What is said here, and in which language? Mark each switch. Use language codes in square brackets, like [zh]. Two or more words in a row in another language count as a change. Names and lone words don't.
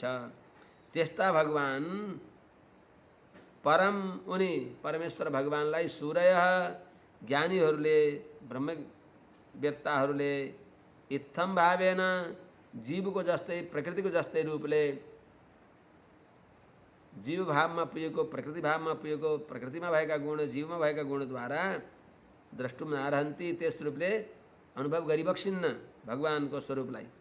[ne] त्यस्ता भगवान परम उनी परमेश्वर भगवानलाई सूर्य ज्ञानीहरूले ब्रह्मवेत्ताहरूले [sa] इत्थम भावेन [ne] जीवको जस्तै प्रकृतिको जस्तै रूपले जीव भावमा पुगेको प्रकृति भावमा पुगेको प्रकृतिमा भएका गुण जीवमा भएका गुणद्वारा [sa] द्रष्टुम नारहन्ती, [ne] त्यस रूपले अनुभव गरिबक्सिन्न भगवानको स्वरूपलाई।